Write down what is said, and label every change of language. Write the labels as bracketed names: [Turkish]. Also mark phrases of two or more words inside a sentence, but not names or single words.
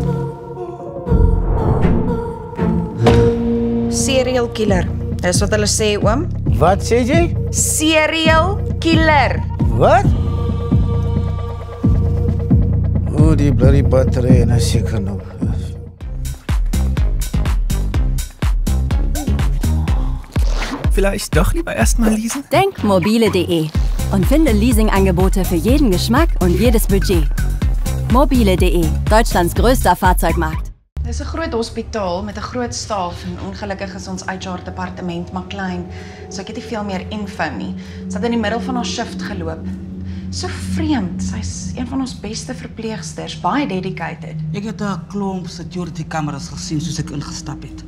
[English] Serial killer. [Afrikaans] Dis wat hulle sê, oom. Wat sê jy? [English] Serial killer. [Afrikaans] Wat? Oh, die [English] bloody battery [Afrikaans] en seker nog. [German] Vielleicht doch lieber erstmal leasen? Denk mobile.de und finde Leasingangebote für jeden Geschmack und jedes Budget. Mobile.de, Deutschlands größter Fahrzeugmarkt. [Afrikaans] Dis 'n groot hospitaal met 'n groot staf en ongelukkig is ons HR departement maar klein, so ek het nie veel meer info nie. Sy het in die middel van haar shift geloop. So vreemd, sy's een van ons beste verpleegsters, baie dedicated. Ek het 'n klomp [English] security cameras [Afrikaans] gesien soos ek ingestap het.